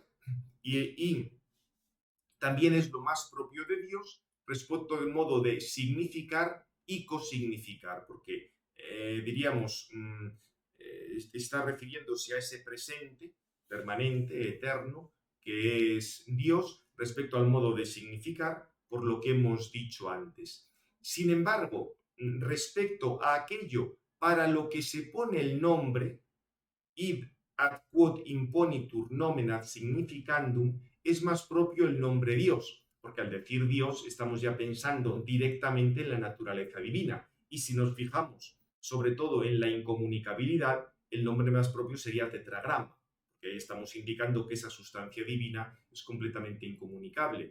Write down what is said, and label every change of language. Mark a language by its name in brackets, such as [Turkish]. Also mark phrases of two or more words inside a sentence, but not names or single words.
[Spanish] Y también es lo más propio de Dios respecto del modo de significar y cosignificar, porque diríamos, está refiriéndose a ese presente permanente, eterno, que es Dios, respecto al modo de significar, por lo que hemos dicho antes. Sin embargo, respecto a aquello para lo que se pone el nombre, [Latin] id ad quod imponitur nomen ad significandum, [Spanish] es más propio el nombre Dios, porque al decir Dios estamos ya pensando directamente en la naturaleza divina. Y si nos fijamos sobre todo en la incomunicabilidad, el nombre más propio sería tetragrama, porque estamos indicando que esa sustancia divina es completamente incomunicable.